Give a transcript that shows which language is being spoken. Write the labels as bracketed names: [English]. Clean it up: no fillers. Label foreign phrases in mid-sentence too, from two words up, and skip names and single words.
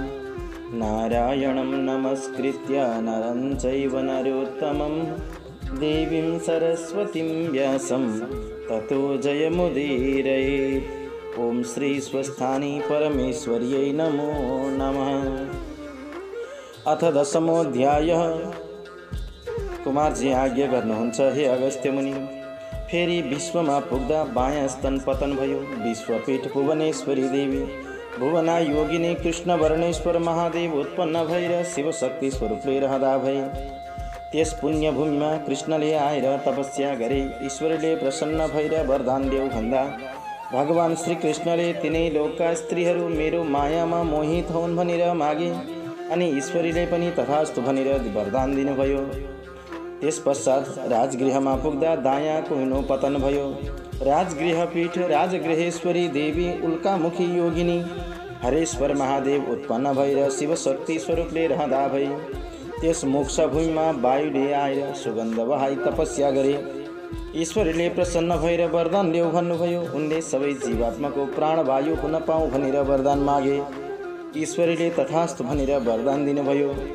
[Sanskrit] नारायणं नमस्कृत्य नरं चैव नरोत्तमं देवीं सरस्वतीं व्यासं ततो जयमुदीरयेत्। ओम श्री स्वस्थानी परमेश्वर्यै नमो नमः। अथ दशमोऽध्यायः। [Nepali] कुमारजी आज्ञा गर्नुहुन्छ, हे अगस्त्य मुनि, फेरि विश्वमा पुग्दा बायाँ स्तन पतन भयो। विश्वपीठ भुवनेश्वरी देवी भुवना योगिनी कृष्ण वर्णेश्वर महादेव उत्पन्न भएर शिवशक्ति स्वरूपले रहँदा भए। त्यस पुण्यभूमिमा कृष्णले आएर तपस्या गरे। ईश्वरले प्रसन्न भएर वरदान देऊ भन्दा भगवान श्री कृष्णले तिनै लोकका स्त्रीहरू मेरो मायामा मोहित हुन् भनेर मागे अनि ईश्वरीले पनि तथास्तु भनेर वरदान दिनुभयो। त्यस पश्चात राजगृहमा पुग्दा दायाँ कुहिनो पतन भयो। राजगृह पीठ राजगृहेश्वरी देवी उल्कामुखी योगिनी हरेश्वर महादेव उत्पन्न भएर शिवशक्ति स्वरूपले रहँदा भए। त्यस मोक्ष भूमिमा वायुले आएर सुगन्ध बहाई तपस्या गरे। ईश्वरले प्रसन्न भएर वरदान देऊ भन्नुभयो। उनले सबै जीवात्माको प्राणवायु पुनः पाऊँ भनेर वरदान मागे। ईश्वरले तथास्तु भनेर वरदान दिनुभयो।